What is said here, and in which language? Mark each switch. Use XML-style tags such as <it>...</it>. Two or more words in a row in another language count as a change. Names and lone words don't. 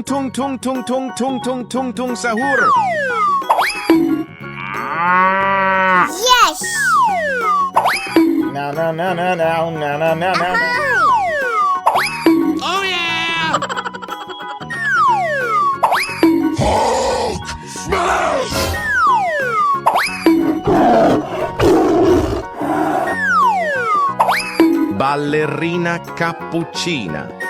<en>tung tung tung tung tung tung tung sahur. Yes! No no no no no no no no no. Oh yeah! Hulk smash! Ballerina cappuccina.</en>